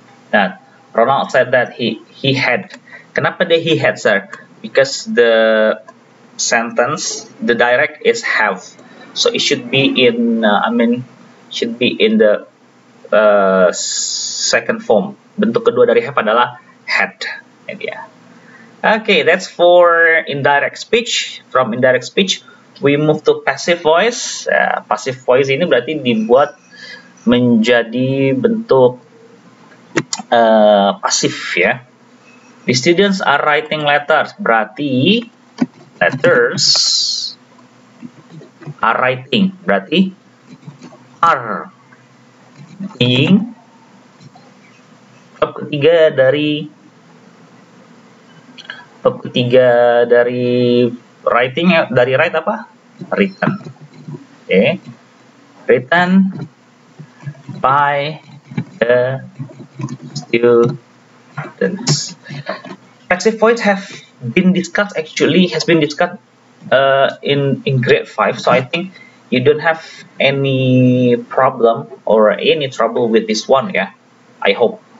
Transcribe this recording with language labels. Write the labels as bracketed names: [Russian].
[English] That Ronald said that he had. [Indonesian] Kenapa dia [English] he had, sir? Because the sentence, the direct is have, so it should be in should be in the second form. [Indonesian] Bentuk kedua dari have adalah had. Ya. [English] Okay, that's for indirect speech. From indirect speech, we move to passive voice. [Indonesian] Passive voice ini berarti dibuat menjadi bentuk pasif, ya. [English] The students are writing letters. [Indonesian] Berarti [English] letters are writing. [Indonesian] Berarti [English] are being. [Indonesian] Bab ketiga dari writing, dari write apa? [English] Written. Okay. Written by the students. Passive voice has been discussed in grade 5, so I think you don't have any problem or any trouble with this one, yeah. I hope.